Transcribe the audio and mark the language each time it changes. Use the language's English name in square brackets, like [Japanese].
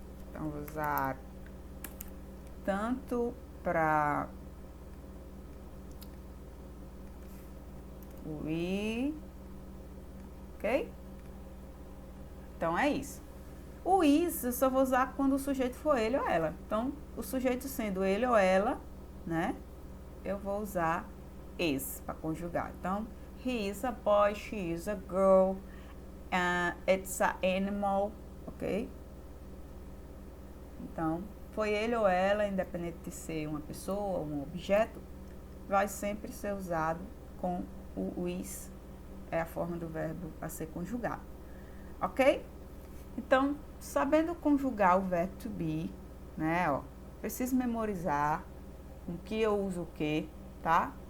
[Portuguese] Então, vou usar tanto para we, ok? Então, é isso. O is eu só vou usar quando o sujeito for ele ou ela. Então, o sujeito sendo ele ou ela, né? Eu vou usar is para conjugar. [English] Então, he is a boy, she is a girl, it's an animal, ok? [Portuguese] Então, foi ele ou ela, independente de ser uma pessoa ou um objeto, vai sempre ser usado com o is, é a forma do verbo a ser conjugado, ok? Então, sabendo conjugar o verbo to be, né, ó, preciso memorizar com que eu uso o que, tá?